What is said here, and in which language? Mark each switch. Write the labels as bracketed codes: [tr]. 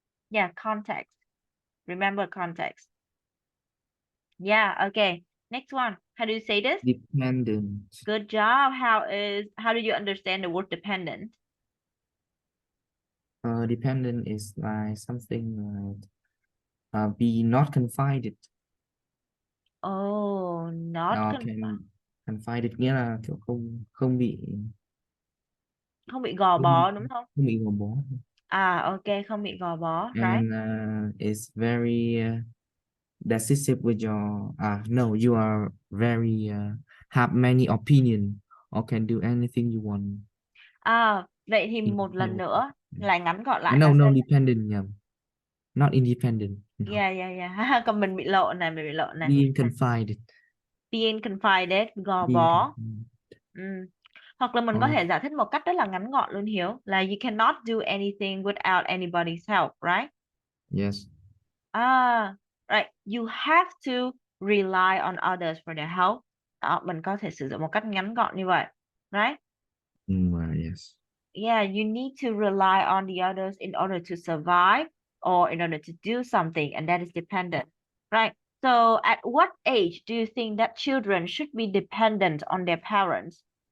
[en] Yeah, context. Remember context. Yeah, okay. Next one. How do you say this? Dependent. Good job. How do you understand the word dependent? Dependent is like something like be not confided. Oh, not Can confined. [vi] confided nghĩa là kiểu không không bị Không bị gò không, bó đúng không? không bị gò bó. À, ok, không bị gò bó, right? [en] And it's very decisive with your no, you are very have many opinion or can do anything you want. [vi] À, vậy thì một lần nữa là ngắn gọn lại là [en] No, no, [vi] sao? [en] dependent [vi] nhầm. [en] Not independent. No. Yeah, yeah, yeah. [vi] Còn mình bị lộn này, mình bị lộn này. [en] Being confided. Being confided, [vi] gò [en] Being [vi] bó. [en] confided. [vi] Ừ. Hoặc là mình có [en] Or [vi] thể giải thích một cách rất là ngắn gọn luôn Hiếu, là [en] you cannot do anything without anybody's help, right? yes. À, right. You have to rely on others for their help. [vi] Đó, mình có thể sử dụng một cách ngắn gọn như vậy, right? [en] Yes. Yeah, you need to rely on the others in order to survive or in order to do something, and that is dependent, right? So, at what age do you think that children should be dependent on their parents?